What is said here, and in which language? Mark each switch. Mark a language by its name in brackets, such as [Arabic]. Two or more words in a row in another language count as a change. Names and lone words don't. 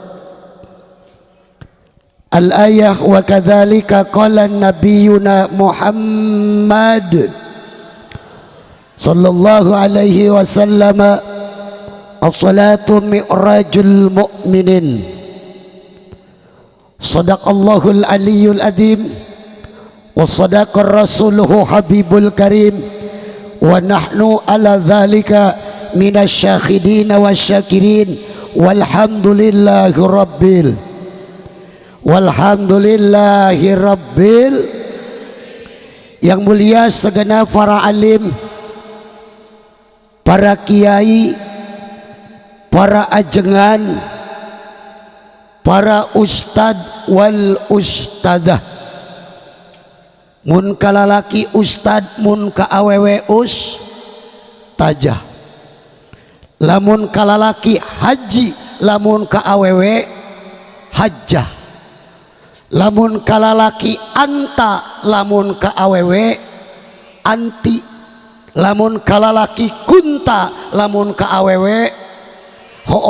[Arabic] الآية وكذلك قال نبينا محمد صلى الله عليه وسلم الصلاة معراج المؤمنين. صدق الله العلي العظيم وصدق رسوله الحبيب الكريم ونحن على ذلك من الشاهدين والشاكرين والحمد لله رب والحمد لله رب. [Indonesian] Yang mulia segenap para alim, para kiai, para ajengan, para [Arabic] أستاذ والأستاذة, [Sundanese] mun kalalaki ustad, mun ka awewe tajah, lamun kalalaki haji, lamun ka awewe hajjah, lamun kalalaki anta, lamun ka awewe anti, lamun kalalaki kunta, lamun ka awewe hooh.